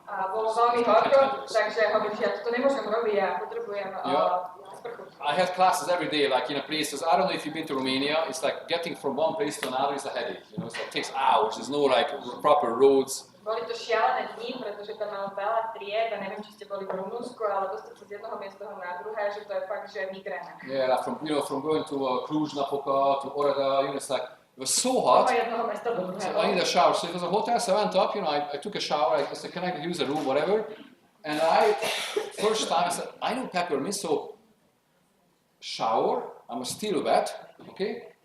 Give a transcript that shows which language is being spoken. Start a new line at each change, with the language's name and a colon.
Slovak: A bolo veľmi horko, takže hovorím, že ja to nemôžem robiť, ja potrebujem sprchu.
English: I had classes every day, like in a places. I don't know if you've been to Romania. It's like getting from one place to another is a headache. You know, so it takes hours. There's no like proper roads.
Slovak: Boli to šialené dni, pretože tam malo veľa tried a neviem, či ste boli v Rumunsku, ale dostať sa z jednoho miesta na druhé, že to je fakt, že migréna.
English: Yeah, like from going to Cluj-Napoca to Orada, you know, it's like it was so hot. So I need a shower. So it was a hotel. So I went up. You know, I took a shower. I said, "Can I use a room, whatever?" And first time I said, "I know peppermint." So shower. I'm still wet. Okay.